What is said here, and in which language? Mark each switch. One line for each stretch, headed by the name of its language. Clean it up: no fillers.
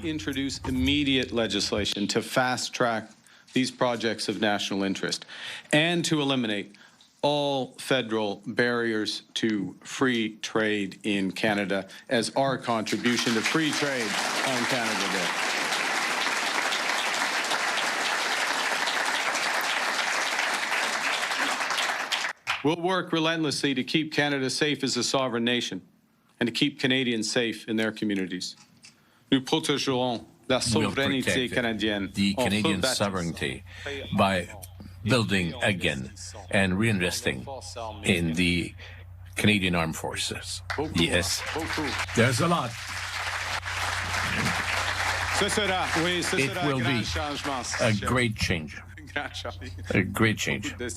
English: We'll introduce immediate legislation to fast-track these projects of national interest and to eliminate all federal barriers to free trade in Canada as our contribution to free trade on Canada Day. We'll work relentlessly to keep Canada safe as a sovereign nation and to keep Canadians safe in their communities.
French: Nous protégerons la souveraineté canadienne.
English: The Canadian sovereignty by building again and reinvesting in the Canadian Armed Forces. Yes, there's a lot. It will be a great change. A great change.